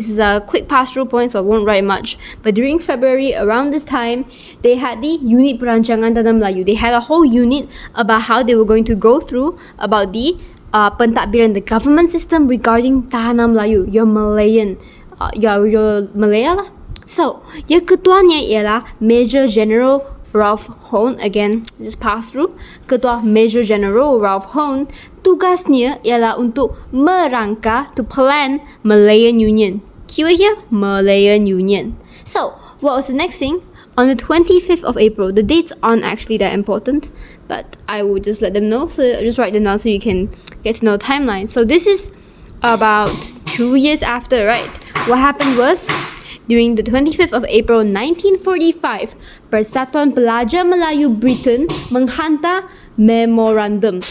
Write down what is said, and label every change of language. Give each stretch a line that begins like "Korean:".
English: This is a quick pass-through point, so I won't write much. But during February, around this time, they had the Unit Perancangan Tanah Melayu. They had a whole unit about how they were going to go through about the pentadbiran, the government system regarding Tanah Melayu, your Malayan, your Malaya lah.
Malay: So, yang ketuanya ialah Major General Ralph Hone.
English: Again, just pass through.
Malay: Ketua Major General Ralph Hone, tugasnya ialah untuk merangka,
English: to plan
Malay: Malayan Union.
English: Keyword here, Malayan Union. So, what was the next thing? On the 25th of April, the dates aren't actually that important, but I will just let them know. So, just write them down so you can get to know the timeline. So, this is about 2 years after, right? What happened was, during the 25th of April 1945,
Malay: Persatuan Pelajar Melayu Britain menghantar memorandum.